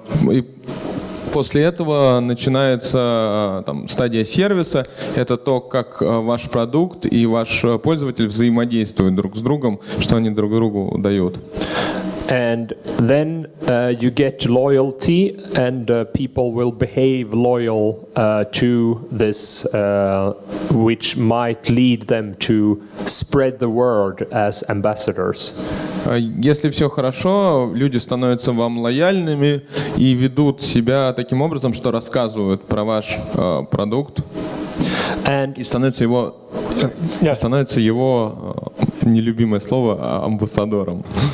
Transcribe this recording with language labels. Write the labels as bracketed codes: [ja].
[ru] И после этого начинается стадия сервиса. Это то, как ваш продукт и ваш пользователь взаимодействуют друг с другом, что они друг другу дают. [en] And then you get loyalty, and people will behave loyal to this, which might lead them to spread the word as ambassadors. [ru] Если все хорошо, люди становятся вам лояльными и ведут себя таким образом, что рассказывают про ваш продукт, и становится его нелюбимое слово амбассадором.